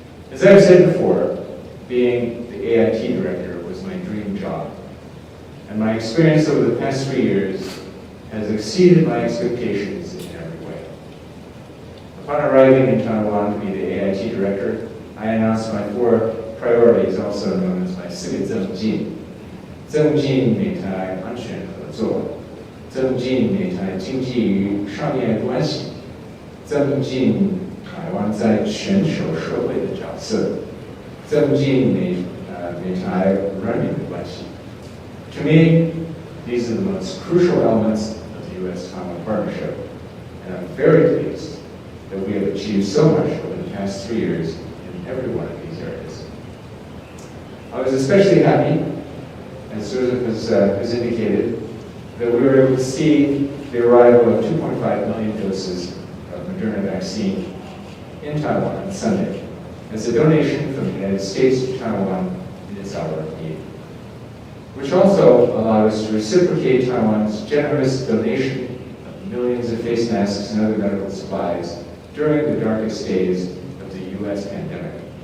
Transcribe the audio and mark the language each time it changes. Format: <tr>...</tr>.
<en>As I've said before, being the AIT Director was my dream job. And my experience over the past 3 years has exceeded my expectations in every way. Upon arriving in Taiwan to be the AIT Director, I announced my 4 priorities, also known as my</en> <zh>4个政绩。增进美台安全合作，增进美台经济与商业关系，增进台湾在全球社会的角色，增进美台人民的关系。</zh> <en>To me, these are the most crucial elements of the U.S.-Taiwan partnership, and I'm very pleased that we have achieved so much over the past 3 years in every one of these areas. I was especially happy, as Joseph has indicated, that we were able to see the arrival of 2.5 million doses of Moderna vaccine in Taiwan on Sunday as a donation from the United States to Taiwan in its hour of need, which also allowed us to reciprocate Taiwan's generous donation of millions of face masks and other medical supplies during the darkest days of the U.S. pandemic.</en>